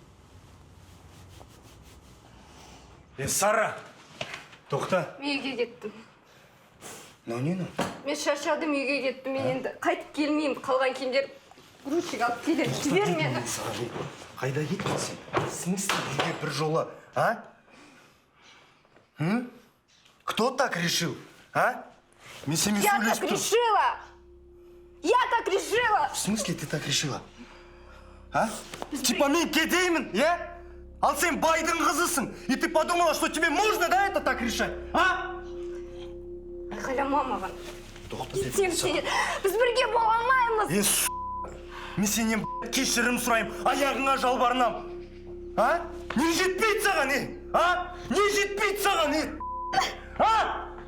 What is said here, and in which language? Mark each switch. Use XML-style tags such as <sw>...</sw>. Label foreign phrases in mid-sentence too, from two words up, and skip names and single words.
<kk>Сара, тоқта. Мен үйге кеттім. Нені? Мен шаршадым, үйге кеттім. Мен енді қайтып келмеймін. Қалған киімдер грузчик алып келеді. Жібер мені. Қайда кеттің сен? Смысл неге бір жолы, а?</kk> <ru>Кто так решил, а?</ru> <kk>Мен сенімен</kk> <ru>Я</ru> <kk>сөйлесіп</kk> <ru>так</ru> <kk>тұр.</kk> <ru>решила! Я так решила! В смысле ты так решила? А? Типа</ru> <kk>мен кедеймін, е? Ал сен байдың қызысың.</kk> <ru>И ты подумала, что тебе можно, да, это так решать, а?</ru> <kk>Айқайлама маған. Тоқта Кетсем сен. Біз бірге бола алмаймыз. Мен сенен кешірім сұрайым, аяғыңа жалбарынам. А? Не жетпейді саған, а? Не жетпейді саған, а?</kk>